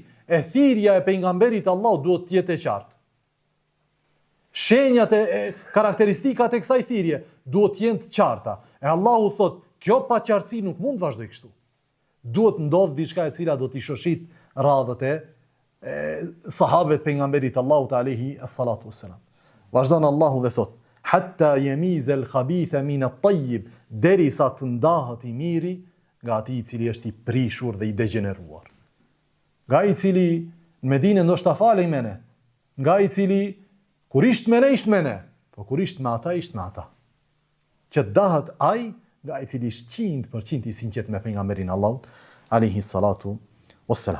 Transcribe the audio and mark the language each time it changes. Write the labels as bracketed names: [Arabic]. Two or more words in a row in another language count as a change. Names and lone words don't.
[Albanian] E thirrja e pejgamberit Allahut duhet të jetë e qartë. Shenjat e karakteristikat e kësaj thirrje duhet të jenë të qarta. E Allahu thot, kjo paqartësi nuk mund të vazhdojë kështu. Duhet ndodh diçka e cila do t'i shoshit radhët e sahabëve të pejgamberit Allahut [Arabic] عليه الصلاة والسلام. [Albanian] Vazhdon Allahu dhe thot: [Arabic] "حتى يميز الخبيث من الطيب", [Albanian] derisa të ndahet I miri nga ati I cili është I prishur dhe I degeneruar. Nga I cili në Medinë ndoshta falej me ne, nga I cili kur ishte me ne, po kur ishte me ata, ishte me ata. Që dahet ai nga I cili ishte 100% I sinqert me pejgamberin Allahut [Arabic] عليه الصلاة والسلام.